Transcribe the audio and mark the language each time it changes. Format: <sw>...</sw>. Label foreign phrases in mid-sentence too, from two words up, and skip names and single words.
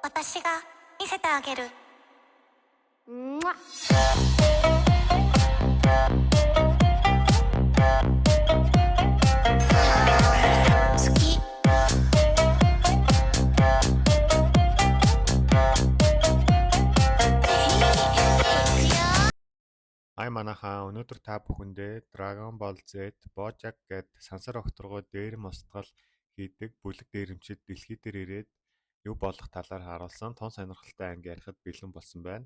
<ja>私が見せてあげる。好き。</ja> <mn>Ай манайхаа өнөөдөр та бүхэндээ Dragon Ball Z, BoJack гэд сансар огторгоо дээрэм устгал хийдэг бүлэг дээрэмчид дэлхий дээр ирээд юу болох талаар харуулсан тун сонирхолтой анги ярихад бэлэн болсон байна.</mn>